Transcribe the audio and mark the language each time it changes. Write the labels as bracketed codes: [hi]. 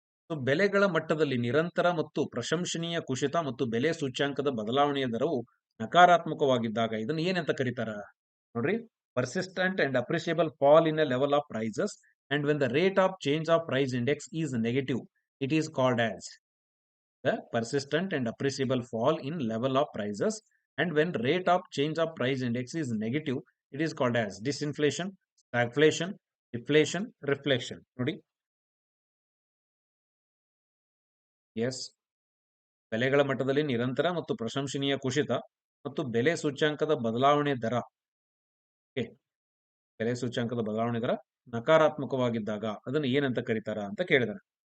[kn] ಬೆಲೆಗಳ ಮಟ್ಟದಲ್ಲಿ ನಿರಂತರ ಮತ್ತು ಪ್ರಶಂಸನೀಯ ಕುಸಿತ ಮತ್ತು ಬೆಲೆ ಸೂಚ್ಯಾಂಕದ ಬದಲಾವಣೆಯ ದರವು ನಕಾರಾತ್ಮಕವಾಗಿದ್ದಾಗ ಇದನ್ನು ಏನಂತ ಕರೀತಾರ? ನೋಡ್ರಿ, [en] Persistent and appreciable fall in a level of prices and when the rate of change of price index is negative, it is called as the persistent and appreciable fall in level of prices, and when rate of change of price index is negative, it is called as disinflation, stagflation, deflation, reflection. [kn] ನೋಡಿ, S, ಬೆಲೆಗಳ ಮಟ್ಟದಲ್ಲಿ ನಿರಂತರ ಮತ್ತು ಪ್ರಶಂಸನೀಯ ಕುಸಿತ ಮತ್ತು ಬೆಲೆ ಸೂಚ್ಯಂಕದ ಬದಲಾವಣೆ ದರ, ಬೆಲೆ ಸೂಚ್ಯಂಕದ ಬದಲಾವಣೆ ದರ ನಕಾರಾತ್ಮಕವಾಗಿದ್ದಾಗ ಅದನ್ನು ಏನಂತ ಕರೀತಾರ ಅಂತ ಕೇಳಿದಾರೆ.